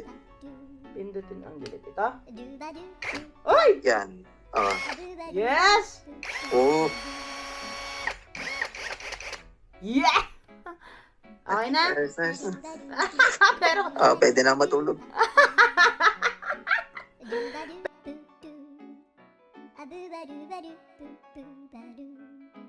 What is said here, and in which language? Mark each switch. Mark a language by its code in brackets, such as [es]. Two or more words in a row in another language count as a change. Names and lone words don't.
[tl] Pindutin ang gilid. Ito? Uy! Yan. Oh. [en] Yes! Oh. [tl] Yeah! Okay na? [en] Nice. [tl] Pero, Pwede na matulog. Abu ba do ba do, boo boo ba do.